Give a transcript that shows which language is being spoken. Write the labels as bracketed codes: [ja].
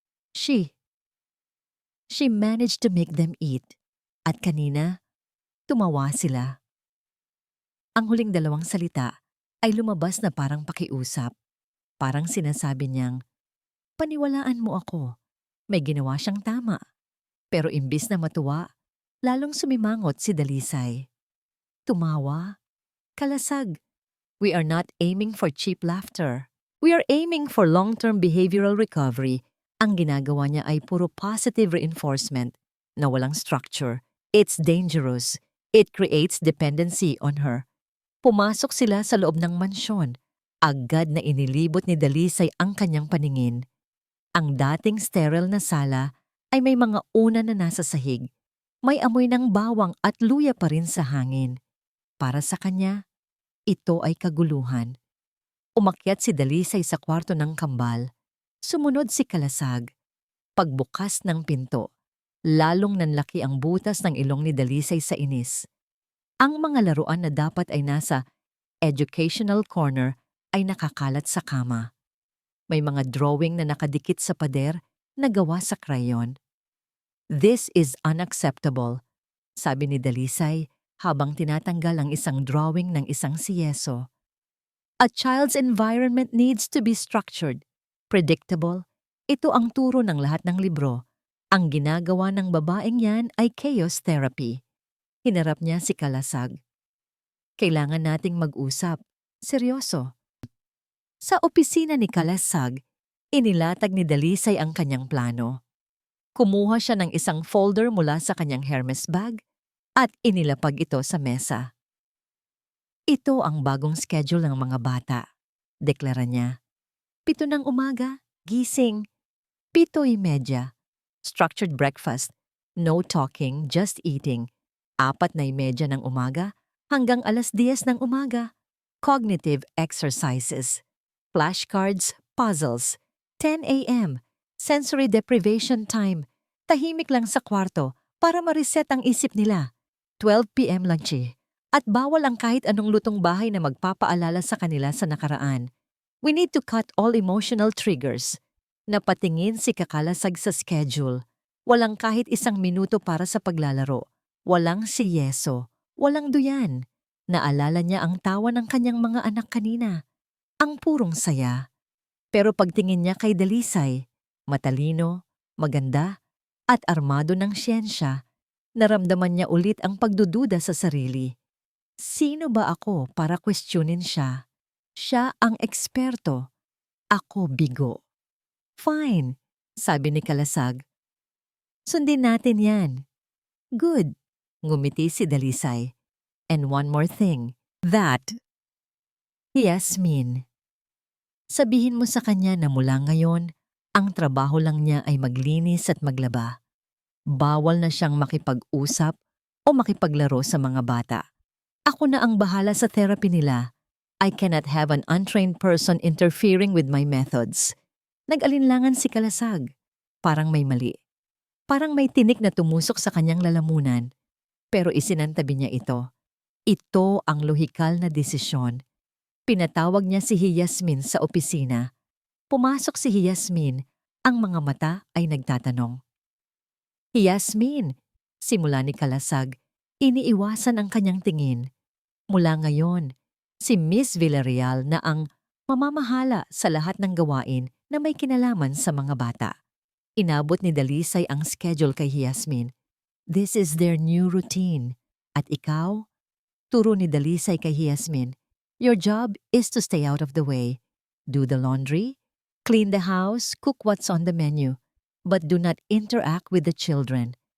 [en] She, she managed to make them eat. [tl] At kanina, tumawa sila. Ang huling dalawang salita ay lumabas na parang pakiusap. Parang sinasabi niyang, paniwalaan mo ako. May ginawa siyang tama. Pero imbis na matuwa, lalong sumimangot si Dalisay. Tumawa. Kalasag. [en] We are not aiming for cheap laughter. We are aiming for long-term behavioral recovery. [tl] Ang ginagawa niya ay puro [en] positive reinforcement [tl] na walang structure. [en] It's dangerous. It creates dependency on her. [tl] Pumasok sila sa loob ng mansyon. Agad na inilibot ni Dalisay ang kanyang paningin. Ang dating sterile na sala ay may mga unan na nasa sahig. May amoy ng bawang at luya pa rin sa hangin. Para sa kanya, ito ay kaguluhan. Umakyat si Dalisay sa kwarto ng kambal. Sumunod si Kalasag. Pagbukas ng pinto, lalong nanlaki ang butas ng ilong ni Dalisay sa inis. Ang mga laruan na dapat ay nasa educational corner ay nakakalat sa kama. May mga drawing na nakadikit sa pader na gawa sa crayon. [en] This is unacceptable, [tl] sabi ni Dalisay habang tinatanggal ang isang drawing ng isang siyeso. [en] A child's environment needs to be structured, predictable. [tl] Ito ang turo ng lahat ng libro. Ang ginagawa ng babaeng yan ay chaos therapy. Hinarap niya si Kalasag. Kailangan nating mag-usap. Seryoso. Sa opisina ni Kalasag, inilatag ni Dalisay ang kanyang plano. Kumuha siya ng isang folder mula sa kanyang Hermes bag at inilapag ito sa mesa. Ito ang bagong schedule ng mga bata, deklara niya. 7 ng umaga, gising. [en] 7:30, structured breakfast, no talking, just eating. [tl] 4:30 ng umaga hanggang 10:00 ng umaga, [en] cognitive exercises, flashcards, puzzles. [tl] 10 a.m., [en] sensory deprivation time, [tl] tahimik lang sa kwarto para ma-reset ang isip nila. 12 p.m. lunch. At bawal ang kahit anong lutong bahay na magpapaalala sa kanila sa nakaraan. [en] We need to cut all emotional triggers. [tl] Napatingin si Kakalasag sa schedule. Walang kahit 1 minuto para sa paglalaro. Walang siyeso. Walang duyan. Naalala niya ang tawa ng kanyang mga anak kanina. Ang purong saya. Pero pagtingin niya kay Dalisay, matalino, maganda, at armado ng siyensya, naramdaman niya ulit ang pagdududa sa sarili. Sino ba ako para questionin siya? Siya ang eksperto. Ako bigo. Fine, sabi ni Kalasag. Sundin natin yan. [en] Good, [tl] ngumiti si Dalisay. [en] And one more thing, that. Yasmin. [tl] Sabihin mo sa kanya na mula ngayon, ang trabaho lang niya ay maglinis at maglaba. Bawal na siyang makipag-usap o makipaglaro sa mga bata. Ako na ang bahala sa therapy nila. [en] I cannot have an untrained person interfering with my methods. [tl] Nag-alinlangan si Kalasag. Parang may mali. Parang may tinik na tumusok sa kanyang lalamunan. Pero isinantabi niya ito. Ito ang lohikal na desisyon. Pinatawag niya si Yasmin sa opisina. Pumasok si Yasmin. Ang mga mata ay nagtatanong. Yasmin, simula ni Kalasag. Iniiwasan ang kanyang tingin. Mula ngayon, si Miss Villarreal na ang mamamahala sa lahat ng gawain na may kinalaman sa mga bata. Inabot ni Dalisay ang schedule kay Yasmin. [en] This is their new routine. [tl] At ikaw? Turo ni Dalisay kay Yasmin. [en] Your job is to stay out of the way. Do the laundry, clean the house, cook what's on the menu. But do not interact with the children.